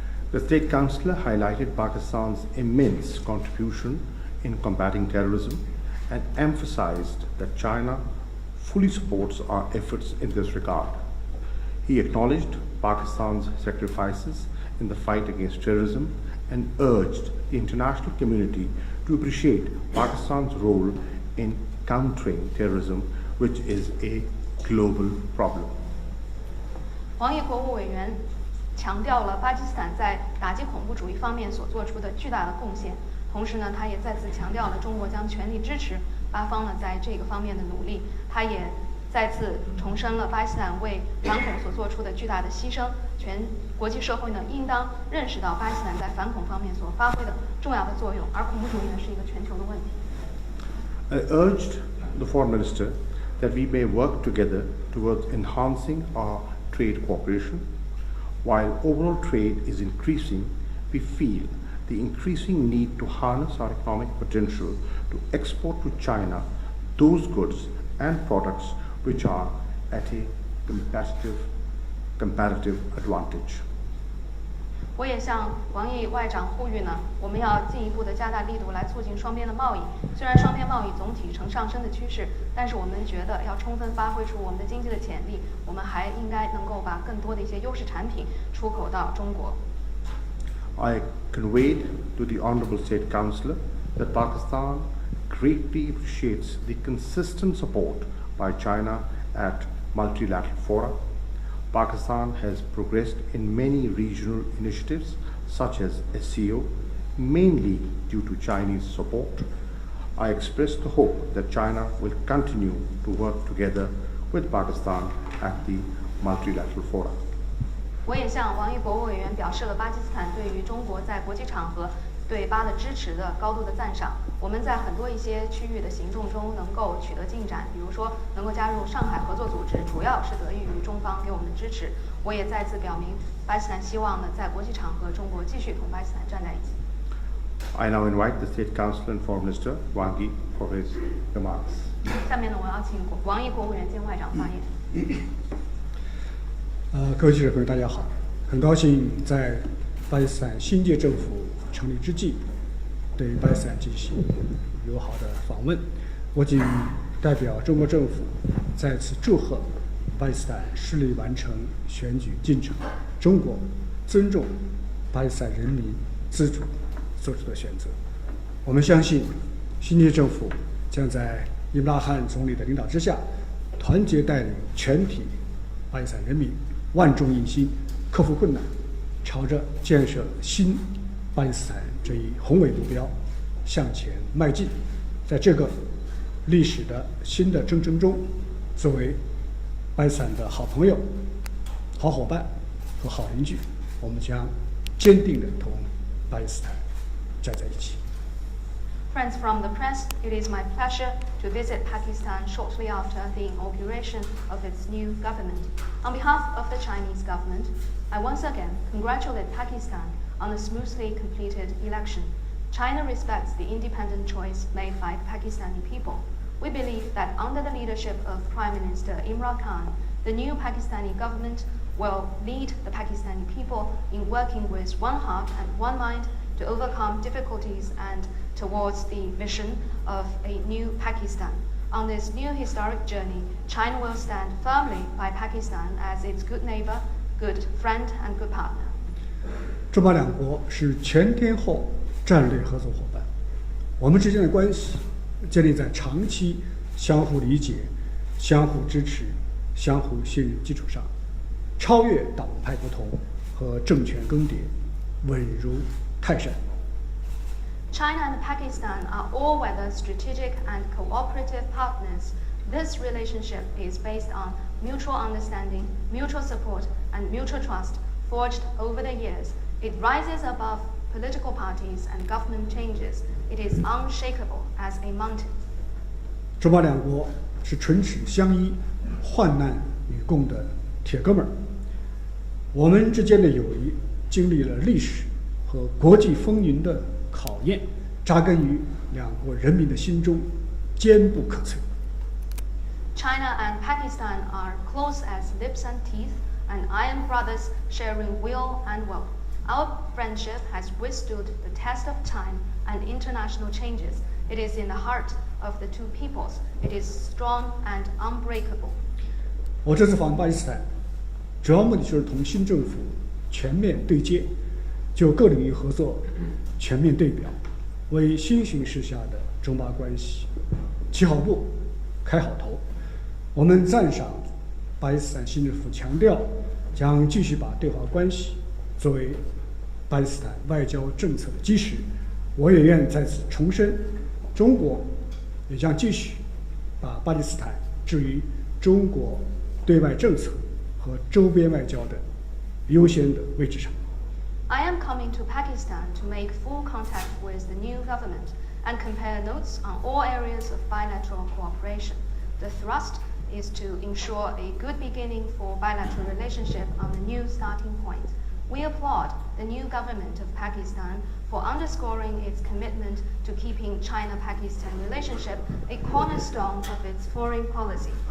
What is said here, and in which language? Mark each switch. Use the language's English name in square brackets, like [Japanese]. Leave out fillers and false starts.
[English] The State Councillor highlighted Pakistan's immense contribution in combating terrorism and emphasized that China fully supports our efforts in this regard. He acknowledged Pakistan's sacrifices in the fight against terrorism and urged the international community to appreciate Pakistan's role in countering terrorism, which is a global problem. [Chinese] 王毅国务委员强调了巴基斯坦在打击恐怖主义方面所做出的巨大的贡献，同时呢，他也再次强调了中国将全力支持巴方呢在这个方面的努力。他也再次重申了巴基斯坦为反恐所做出的巨大的牺牲，全国际社会呢应当认识到巴基斯坦在反恐方面所发挥的重要的作用，而恐怖主义呢是一个全球的问题。 [English] I urged the Foreign Minister that we may work together towards enhancing our trade cooperation. While overall trade is increasing, we feel the increasing need to harness our economic potential to export to China those goods and products which are at a competitive comparative advantage. [Chinese] 我也向王毅外长呼吁呢，我们要进一步的加大力度来促进双边的贸易。虽然双边贸易总体呈上升的趋势，但是我们觉得要充分发挥出我们的经济的潜力，我们还应该能够把更多的一些优势产品出口到中国。 [English] I conveyed to the Honourable State Councillor that Pakistan greatly appreciates the consistent support by China at multilateral fora. Pakistan has progressed in many regional initiatives such as SCO, mainly due to Chinese support. I express the hope that China will continue to work together with Pakistan at the multilateral fora. [Chinese] 我也向王毅国务委员表示了巴基斯坦对于中国在国际场合对巴的支持的高度的赞赏。我们在很多一些区域的行动中能够取得进展，比如说能够加入上海合作组织，主要是得益于中方给我们的支持。我也再次表明，巴基斯坦希望呢在国际场合中国继续同巴基斯坦站在一起。 [English] I now invite the State Councillor and Foreign Minister Wang Yi for his remarks. [Chinese] 下面呢，我要请王毅国务委员兼外长发言。各位记者朋友，大家好！很高兴在巴基斯坦新届政府成立之际，对巴基斯坦进行友好的访问。我谨代表中国政府再次祝贺巴基斯坦顺利完成选举进程。中国尊重巴基斯坦人民自主做出的选择。我们相信，新届政府将在伊姆拉汗总理的领导之下，团结带领全体巴基斯坦人民，万众一心，克服困难，朝着建设新巴基斯坦这一宏伟目标向前迈进。在这个历史的新的征程中，作为巴基斯坦的好朋友、好伙伴和好邻居，我们将坚定地同巴基斯坦站在一起。 [English] Friends from the press, it is my pleasure to visit Pakistan shortly after the inauguration of its new government. On behalf of the Chinese government, I once again congratulate Pakistan on the smoothly completed election. China respects the independent choice made by the Pakistani people. We believe that under the leadership of Prime Minister Imran Khan, the new Pakistani government will lead the Pakistani people in working with one heart and one mind to overcome difficulties and towards the vision of a new Pakistan. On this new historic journey, China will stand firmly by Pakistan as its good neighbor, good friend, and good partner. [Chinese] 中巴两国是全天候战略合作伙伴，我们之间的关系建立在长期相互理解、相互支持、相互信任基础上，超越党派不同和政权更迭，稳如泰山。 [English] China and Pakistan are all-weather strategic and cooperative partners. This relationship is based on mutual understanding, mutual support, and mutual trust forged over the years. It rises above political parties and government changes. It is unshakable as a mountain. [Chinese] 中巴两国是唇齿相依、患难与共的铁哥们儿。我们之间的友谊经历了历史和国际风云的考验，扎根于两国人民的心中，坚不可摧。 [English] China and Pakistan are close as lips and teeth, and iron brothers sharing will and wealth. Our friendship has withstood the test of time and international changes. It is in the heart of the two peoples. It is strong and unbreakable. [Chinese] 我这次访问巴基斯坦，主要目的就是同新政府全面对接，就各领域合作全面对表，为新形势下的中巴关系起好步、开好头。我们赞赏巴基斯坦新政府强调，将继续把对华关系作为巴基斯坦外交政策的基石。我也愿在此重申，中国也将继续把巴基斯坦置于中国对外政策和周边外交的优先的位置上。 [English] I am coming to Pakistan to make full contact with the new government and compare notes on all areas of bilateral cooperation. The thrust is to ensure a good beginning for bilateral relationship on the new starting point. We applaud the new government of Pakistan for underscoring its commitment to keeping China-Pakistan relationship a cornerstone of its foreign policy.